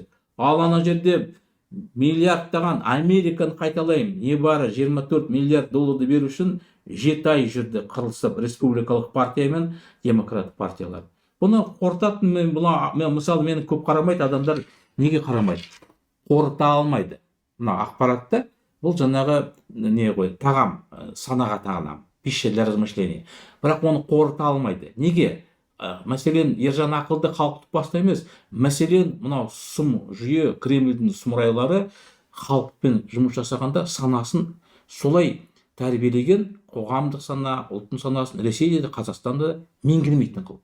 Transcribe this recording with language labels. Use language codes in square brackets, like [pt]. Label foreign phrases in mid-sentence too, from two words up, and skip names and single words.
[kk] Ал ана жерде миллиардтаған Американы қайталайым, небары 24 миллиард долларды беру үшін 7 ай жүрді қырылысып республикалық партия мен демократ партиялар. Бұны қорытатын мысалы мені көп қарамайды адамдар. Неге қарамайды? Қорыта алмайды. Мына ақпаратты бұл жаңағы не ғой, тағам, санаға тағам, [ru] пища для размышления. [kk] Бірақ оны қорыта алмайды. Неге? Мәселен, Ержан ақылды халықты баста емес. Мәселен, мынау сұм жүйе, Кремльдің сұмырайлары халықпен жұмыс жасағанда санасын солай тәрбиелеген, қоғамдық сана, ұлттың санасын Ресейде де, Қазақстанда меңгермейтін қыл.